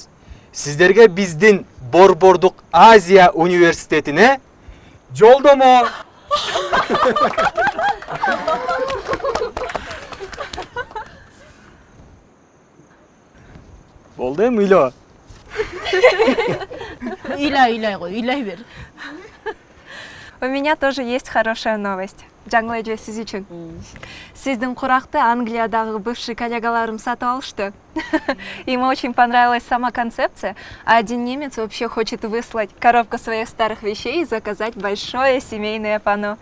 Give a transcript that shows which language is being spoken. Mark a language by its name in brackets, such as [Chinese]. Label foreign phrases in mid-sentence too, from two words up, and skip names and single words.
[Kyrgyz] Сиздерге биздин Борбордук Азия университетине жолдомо. Болду эми ыйлоо. Ыйлай кой, ыйлай бер. [Russian] У меня тоже есть хорошая новость. [Kyrgyz] Жаңылай же сиз үчүн. Сиздин куракты Англиядагы бывший коллегаларым сатып алышты. [Russian] Им очень понравилась сама концепция, а один немец вообще хочет выслать коробку своих старых вещей и заказать большое семейное панно.